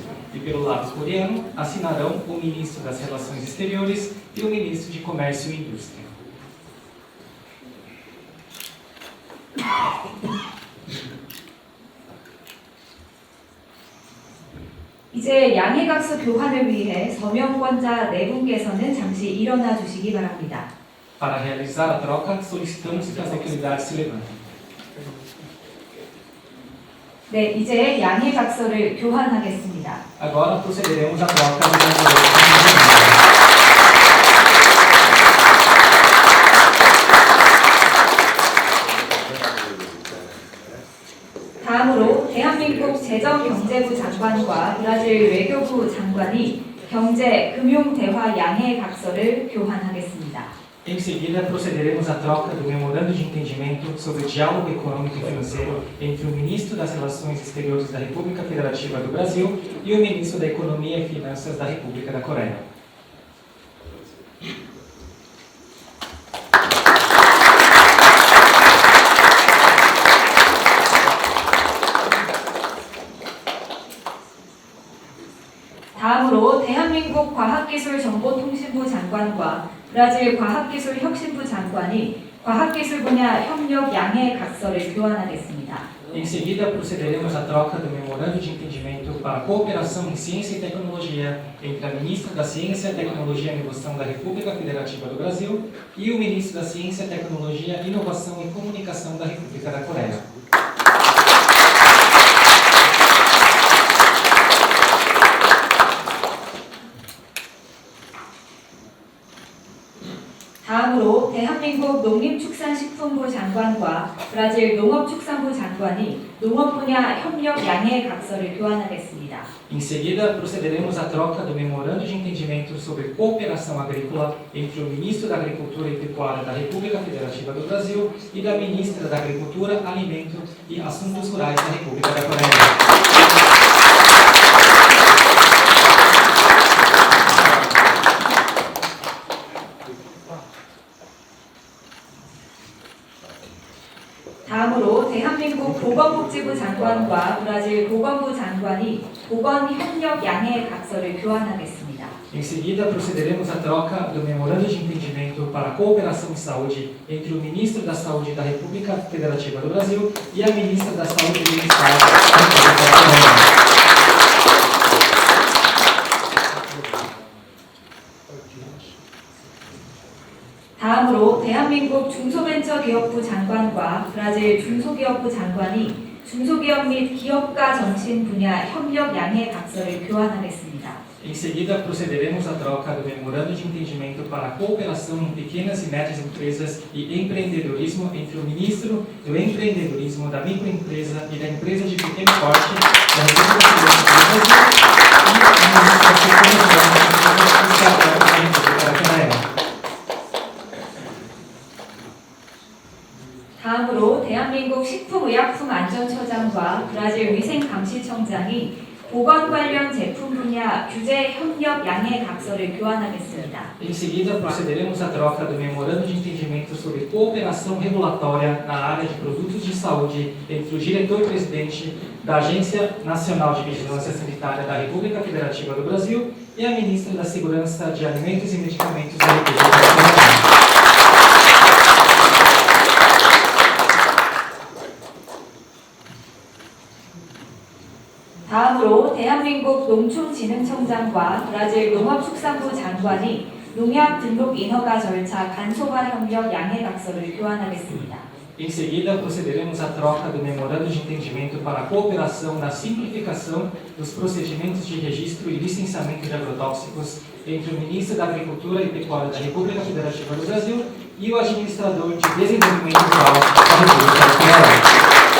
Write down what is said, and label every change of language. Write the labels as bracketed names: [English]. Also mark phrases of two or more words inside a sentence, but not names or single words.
[Portuguese] E pelo lado coreano, assinarão o ministro das Relações Exteriores e o ministro de Comércio e Indústria. [Korean] 이제 양해각서 교환을 위해 서명권자 4분께서는 잠시 일어나 주시기 바랍니다. [Portuguese] Para realizar a troca, solicitamos que as autoridades se levantem. [Korean] 네, 이제 양해각서를 교환하겠습니다. [Portuguese] Agora procederemos à troca do memorando. [Korean] 다음으로 대한민국 재정경제부 장관과 브라질 외교부 장관이 경제, 금융 대화 양해 각서를 교환하겠습니다. [Portuguese] Em seguida, procederemos à troca do memorando de entendimento sobre o diálogo econômico e financeiro entre o ministro das Relações Exteriores da República Federativa do Brasil e o ministro da Economia e Finanças da República da Coreia. [Korean] 다음으로 대한민국 과학기술정보통신부 장관과 브라질 과학기술혁신부 장관이 과학기술 분야 협력 양해 각서를 교환하겠습니다. [Portuguese] Em seguida, procederemos à troca do memorando de entendimento para cooperação em ciência e tecnologia entre a ministra da Ciência, Tecnologia e Inovação da República Federativa do Brasil e o ministro da Ciência, Tecnologia, Inovação e Comunicação da República da Coreia. [Korean] 다음으로 대한민국 농림축산식품부 장관과 브라질 농업축산부 장관이 농업 분야 협력 양해 각서를 교환하겠습니다. [Portuguese] Em seguida, procederemos à troca do memorando de entendimento sobre cooperação agrícola entre o ministro da Agricultura e Pecuária da República Federativa do Brasil e da ministra da Agricultura, Alimento e Assuntos Rurais da República da Coreia. [Korean] 다음으로 대한민국 보건복지부 장관과 브라질 보건부 장관이 보건협력 양해 각서를 교환하겠습니다. [Portuguese] Em seguida, procederemos à troca do memorando de entendimento para a cooperação em saúde entre o ministro da Saúde da República Federativa do Brasil e a ministra da Saúde do Estado da República da Coreia. [Korean] 다음으로 대한민국 중소벤처기업부 장관과 브라질 중소기업부 장관이 중소기업 및 기업가 정신 분야 협력 양해 각서를 교환하겠습니다. [Portuguese] Em seguida, procederemos à troca do memorando de entendimento para a cooperação em pequenas e médias empresas e empreendedorismo entre o ministro do empreendedorismo, da microempresa e da empresa de pequeno porte da República Federativa do Brasil e o ministro da Segurança da República da Coreia. [Korean] 다음으로 대한민국 식품의약품안전처장과 브라질 위생감시청장이 보건 관련 제품 분야 규제 협력 양해 각서를 교환하겠습니다. [Portuguese] Em seguida, procederemos à troca do memorando de entendimento sobre cooperação regulatória na área de produtos de saúde entre o diretor-presidente da Agência Nacional de Vigilância Sanitária da República Federativa do Brasil e a ministra da Segurança de Alimentos e Medicamentos da República da Coreia. [Korean] 다음으로 대한민국 농촌진흥청장과 브라질 농업축산부 장관이 농약 등록 인허가 절차 간소화 협력 양해 각서를 교환하겠습니다. [Portuguese] Em seguida, procederemos à troca do memorando de entendimento para a cooperação na simplificação dos procedimentos de registro e licenciamento de agrotóxicos entre o ministro da Agricultura e Pecuária da República Federativa do Brasil e o administrador de desenvolvimento rural da República da Coreia.